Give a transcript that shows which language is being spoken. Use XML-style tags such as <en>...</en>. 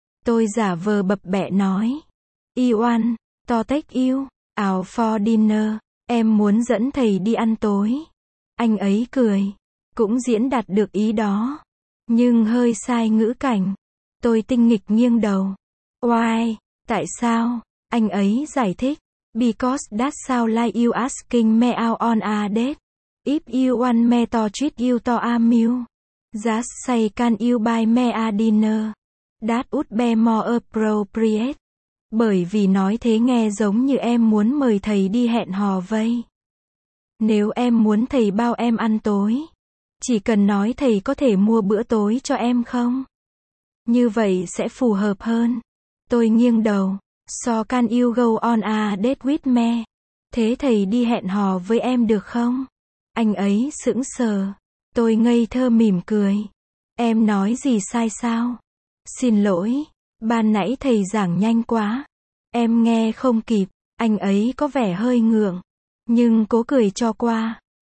<vi>Tôi giả vờ bập bẹ nói,</vi> <en>I want to take you out for dinner,</en> <vi>em muốn dẫn thầy đi ăn tối. Anh ấy cười, cũng diễn đạt được ý đó, nhưng hơi sai ngữ cảnh. Tôi tinh nghịch nghiêng đầu,</vi> <en>why,</en> <vi>tại sao, anh ấy giải thích.</vi> <en>Because that sound like you asking me out on a date. If you want me to treat you to a meal, just say can you buy me a dinner? That would be more appropriate.</en> <vi>Bởi vì nói thế nghe giống như em muốn mời thầy đi hẹn hò vậy. Nếu em muốn thầy bao em ăn tối, chỉ cần nói thầy có thể mua bữa tối cho em không? Như vậy sẽ phù hợp hơn. Tôi nghiêng đầu.</vi> <en>So can you go on a date with me?</en> <vi>Thế thầy đi hẹn hò với em được không? Anh ấy sững sờ. Tôi ngây thơ mỉm cười. Em nói gì sai sao? Xin lỗi. Ban nãy thầy giảng nhanh quá. Em nghe không kịp. Anh ấy có vẻ hơi ngượng. Nhưng cố cười cho qua.</vi>